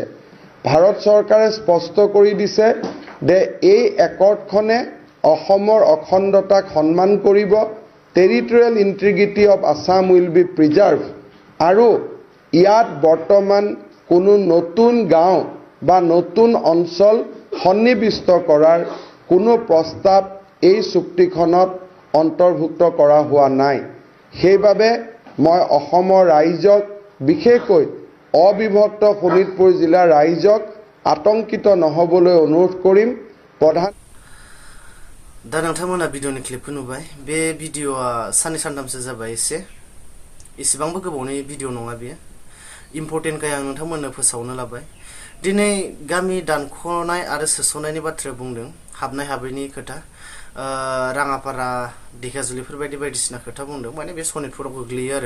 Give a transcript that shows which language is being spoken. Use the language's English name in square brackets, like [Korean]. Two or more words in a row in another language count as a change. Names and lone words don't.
[Assamese] ভাৰত চৰকাৰে স্পষ্ট কৰি দিছে যে এই একৰ্ডখনে অসমৰ অখণ্ডতাক সন্মান কৰিব, [English] territorial integrity of Assam will be preserve, [Assamese] আৰু ইয়াত বৰ্তমান কোনো নতুন গাঁও বা নতুন অঞ্চল সন্নিৱিষ্ট কৰাৰ কোনো প্ৰস্তাৱ এই চুক্তিখনত অন্তৰ্ভুক্ত কৰা হোৱা নাই। সেইবাবে মই অসমৰ ৰাইজক, বিশেষকৈ অবিভক্ত শোণিতপুৰ জিলাৰ ৰাইজক আতংকিত নহ'বলৈ অনুৰোধ কৰিম। [Bodo] दा नोंथांमोना भिडिअनि क्लिपखौ नुबाय। बे भिडिअआ साननै सानथामसो जाबाय, एसेबांबो गोबावनि भिडिअ नङा बेयो। इम्परटेन्टखाय आं नोंथांमोननो फोसावनो लाबाय। दिनै गामि दानख'नाय आरो सोसननायनि बाथ्राया बुंदों, हाबनाय हाबैनि खोथा, राङापारा ढेकियाजुलिफोरबायदि बायदिसिना खोथा बुंदों, माने बे सनितपुराव गोग्लैयो आरो।